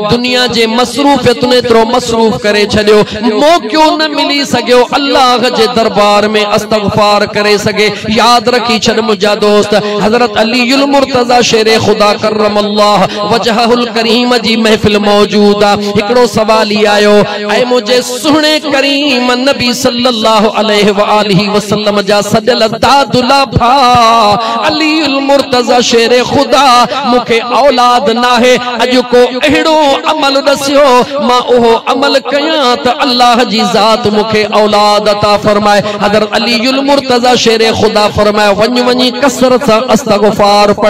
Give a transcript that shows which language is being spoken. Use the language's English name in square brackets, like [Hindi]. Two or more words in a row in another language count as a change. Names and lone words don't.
[Sindhi] दुनिया जे मसरूफ़ियतुनि एतिरो मसरूफ़ करे छॾियो, मौक़ो न मिली सघियो अल्लाह जे दरबार में इस्तग़फ़ार करे सघे। याद रखी छॾ मुंहिंजा दोस्त, हज़रत अलीउल मुर्तज़ा शेर ख़ुदा [Arabic] كرم الله وجهه الكريم [Sindhi] जी महफ़िल मौजूद आहे। हिकिड़ो सवाल ई आयो, ऐं मुंहिंजे सुहिणे करीम नबी [Arabic] صلى الله عليه و آله وسلم [Sindhi] जा सॼल दादुला भा अलीउल मुर्तज़ा शेर ख़ुदा, मूंखे औलाद नाहे, अॼु को अहिड़ो अमल दसियो मां उहो अमल कयां त अल्लाह जी ज़ात मुखे औलाद अता फरमाए। हज़रत अलीउल मुर्तज़ा शेर ख़ुदा फरमाए, वञ वञी कसरत सां इस्तग़फ़ार पढ़।